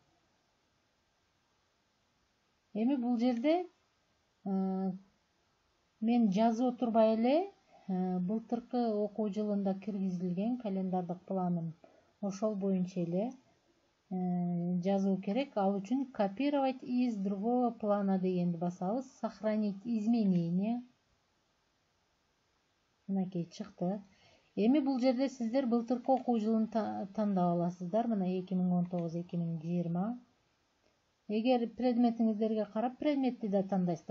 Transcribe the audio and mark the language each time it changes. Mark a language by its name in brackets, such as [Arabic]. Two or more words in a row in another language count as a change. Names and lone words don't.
[Kyrgyz] Эми бул жерде мен жазып отурбай эле былтыркы окуу жылында киргизилген календардык планым ошол боюнча эле жазуу керек. Ал үчүн [Russian] копировать из другого плана [Kyrgyz] дегенди басабыз. [Russian] Сохранить изменения. [Kyrgyz] Мынакей чыкты. Эми бул жерде сиздер былтыркы окуу жылын тандап аласыздар. Мына 2019-2020. Эгер предметиңиздерге карап предметти да тандайсыздар.